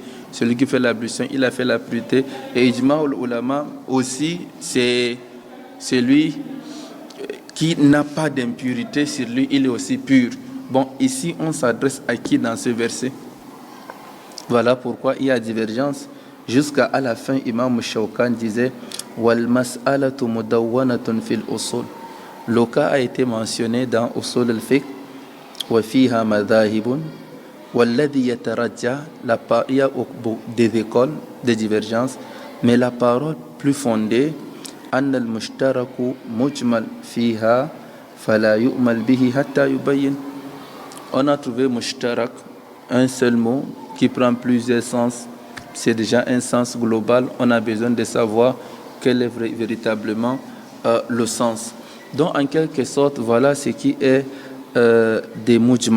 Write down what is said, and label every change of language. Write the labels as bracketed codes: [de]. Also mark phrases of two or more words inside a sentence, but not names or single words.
[fr] Celui qui fait l'ablution, il a fait la pureté. Et [ar] إجماع العلماء [fr] aussi, c'est celui qui n'a pas d'impurité sur lui, il est aussi pur. Bon, ici, on s'adresse à qui dans ce verset? Voilà pourquoi il y a divergence. Jusqu'à la fin, Imam Shawkan disait [ar] والمسألة مدونة في الأصول. [fr] Le cas a été mentionné dans Usul al-Fiqh [ar] وفيها مذاهب والذي يترجح. [fr] Il y a des écoles, des divergences, mais la parole plus fondée [ar] أن المشترك مجمل فيها فلا يؤمل به حتى يبين. [fr] On a trouvé mushtarak, un seul mot qui prend plusieurs sens. C'est déjà un sens global. On a besoin de savoir quel est véritablement le sens. Donc en quelque sorte, voilà ce qui est des mujmal.